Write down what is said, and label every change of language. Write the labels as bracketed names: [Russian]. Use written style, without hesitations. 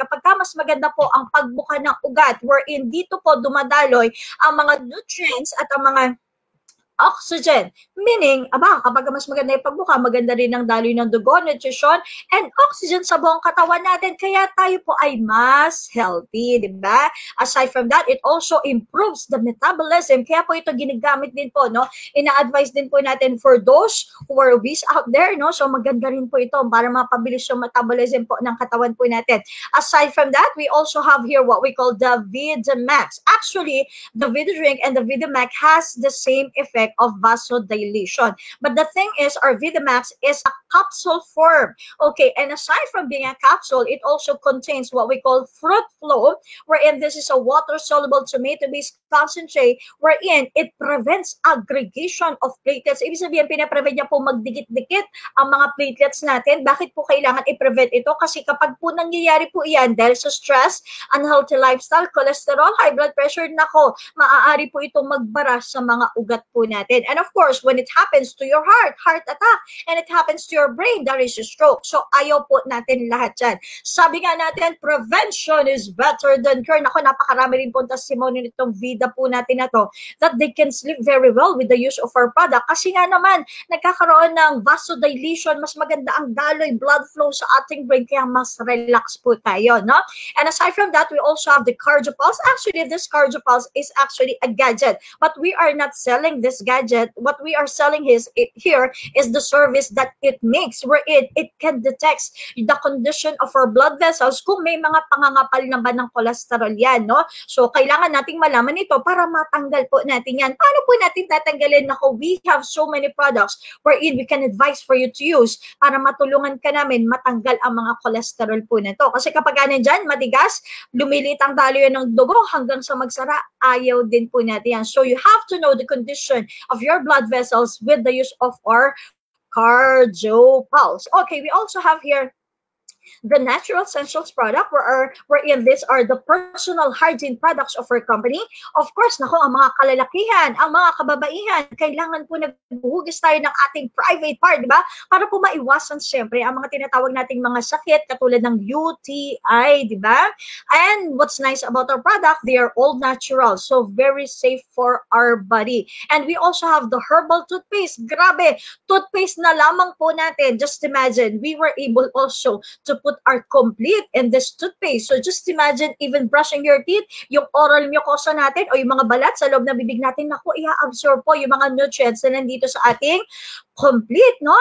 [Filipino] Kapag mas maganda po ang pagbuka ng ugat, wherein dito po dumadaloy ang mga nutrients at ang mga oxygen. Meaning, kapag mas maganda yung pagbuka, maganda rin ang daloy ng dugo, nutrition, and oxygen sa buong katawan natin. Kaya tayo po ay mas healthy, di ba? [English] Aside from that, it also improves the metabolism. [Filipino] Kaya po ito ginagamit din po, no? Ina-advise din po natin [English] for those who are obese out there, [Filipino] no? So maganda rin po ito para mapabilis yung metabolism po ng katawan po natin. [English] Aside from that, we also have here what we call the VitaMax. Actually, the Vida drink and the VitaMax has the same effect of vasodilation. But the thing is, our VitaMax is a capsule form. Okay, and aside from being a capsule, it also contains what we call fruit flow, wherein this is a water-soluble tomato-based concentrate, wherein it prevents aggregation of platelets. [Filipino] Ibig sabihin, pinaprevent niya po magdikit-dikit ang mga platelets natin. Bakit po kailangan i-prevent ito? Kasi kapag po nangyayari po iyan, dahil sa stress, unhealthy lifestyle, cholesterol, high blood pressure, nako, maaari po itong magbara sa mga ugat po natin. [English] And of course, when it happens to your heart attack, and it happens to your brain, there is a stroke. [Filipino] So, ayaw po natin lahat yan. Sabi nga natin, [English] prevention is better than cure. [Filipino] Naku, napakarami rin po testimony nitong Vida po natin na to, [English] that they can sleep very well with the use of our product. [Filipino] Kasi nga naman, nagkakaroon ng vasodilation, mas maganda ang daloy, blood flow sa ating brain, kaya mas relax po tayo, no? [English] And aside from that, we also have the CardioPulse. Actually, this CardioPulse is actually a gadget, but we are not selling this this gadget, what we are selling here is the service that it makes, where it can detect the condition of our blood vessels [Filipino] kung may mga pangangapal na ba ng cholesterol yan, no? So, kailangan nating malaman ito para matanggal po natin yan. Paano po natin tatanggalin? Nako, [English] we have so many products wherein we can advise for you to use [Filipino] para matulungan ka namin matanggal ang mga cholesterol po na to. Kasi kapag dyan, matigas, lumilit ang talo yan ng dugo hanggang sa magsara, ayaw din po natin yan. [English] So, you have to know the condition of your blood vessels with the use of our CardioPulse. Okay, we also have here the Natural Essentials product, wherein these are the personal hygiene products of our company. [Filipino] Of course, nako, ang mga kalalakihan, ang mga kababaihan, kailangan po naghuhugis tayo ng ating private part, di ba? Para po maiwasan siyempre ang mga tinatawag nating mga sakit katulad ng UTI, di ba? [English] And what's nice about our product, they are all natural, so very safe for our body. And we also have the herbal toothpaste. [Filipino] Grabe, toothpaste na lamang po natin. [English] Just imagine, we were able also to put are complete in this toothpaste. So just imagine, even brushing your teeth, [Filipino] yung oral mucosa natin o yung mga balat sa loob ng bibig natin, naku, i-absorb po yung mga nutrients na nandito sa ating complete, no?